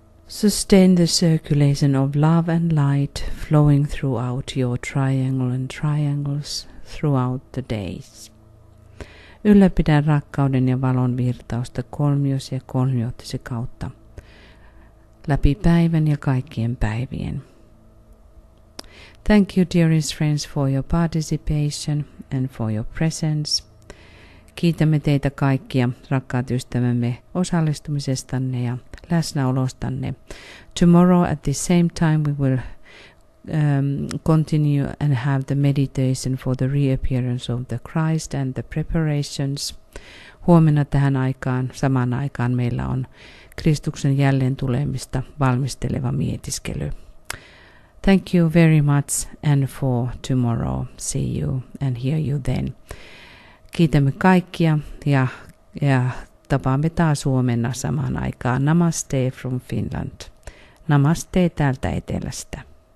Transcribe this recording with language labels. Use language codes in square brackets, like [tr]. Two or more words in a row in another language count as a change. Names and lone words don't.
[en] Sustain the circulation of love and light flowing throughout your triangle and triangles throughout the days. [fi] Ylläpidä rakkauden ja valon virtausta kolmios ja kolmiottisi kautta läpi päivän ja kaikkien päivien. [en] Thank you, dearest friends, for your participation and for your presence. [fi] Kiitämme teitä kaikkia, rakkaat ystävämme, osallistumisestanne ja läsnäolostanne. [en] Tomorrow at the same time we will continue and have the meditation for the reappearance of the Christ and the preparations. [fi] Huomenna tähän aikaan, samaan aikaan meillä on Kristuksen jälleen tulemista valmisteleva mietiskely. [en] Thank you very much and for tomorrow. See you and hear you then. [fi] Kiitämme kaikkia ja tapaamme taas huomenna samaan aikaan. [en] Namaste from Finland. [fi] Namaste täältä etelästä.